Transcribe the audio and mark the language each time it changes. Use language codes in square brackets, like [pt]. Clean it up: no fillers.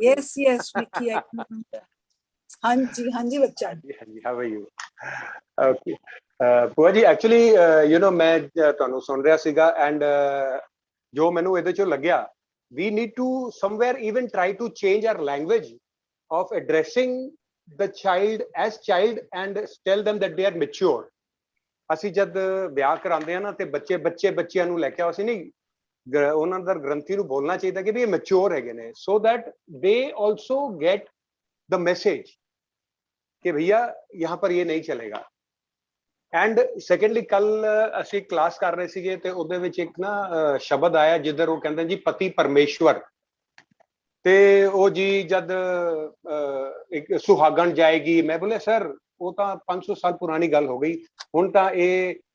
[en] yes Vicky, [pa] ਹਾਂਜੀ ਹਾਂਜੀ ਬੱਚਾ। [en] ਹਾਂਜੀ, how are you? Okay, ਭੂਆ ਜੀ actually you know [pa] ਮੈਂ ਤੁਹਾਨੂੰ ਸੁਣ ਰਿਹਾ ਸੀਗਾ [en] and [pa] ਜੋ ਮੈਨੂੰ ਇਹਦੇ ਚੋਂ ਲੱਗਿਆ, [en] we need to somewhere even try to change our language of addressing the child as child and tell them that they are mature. [pa] ਅਸੀਂ ਜਦ ਵਿਆਹ ਕਰਾਉਂਦੇ ਆ ਨਾ ਤੇ ਬੱਚਿਆਂ ਨੂੰ ਲੈ ਕੇ ਆਓ, ਅਸੀਂ ਨਹੀਂ ਉਹਨਾਂ ਦਾ ਗ੍ਰੰਥੀ ਨੂੰ ਬੋਲਣਾ ਚਾਹੀਦਾ ਕਿ ਵੀ ਇਹ ਮੈਚੁਰ ਹੈਗੇ ਨੇ, [en] so that they also get the message [hi] कि भैया यहाँ पर ये नहीं चलेगा. [pa] एंड सेकेंडली कल ਅਸੀਂ क्लास कर रहे ਸੀਗੇ ਤੇ ਉਹਦੇ ਵਿੱਚ ਇੱਕ ਨਾ ਸ਼ਬਦ ਆਇਆ ਜਿੱਧਰ ਉਹ ਕਹਿੰਦੇ ਜੀ ਪਤੀ ਪਰਮੇਸ਼ਵਰ, ਤੇ ਉਹ ਜੀ ਜਦ ਇੱਕ ਸੁਹਾਗਣ ਜਾਏਗੀ, ਮੈਂ ਬੋਲਿਆ ਸਰ ਉਹ ਤਾਂ 500 ਸਾਲ ਪੁਰਾਣੀ ਗੱਲ ਹੋ ਗਈ, ਹੁਣ ਤਾਂ ਇਹ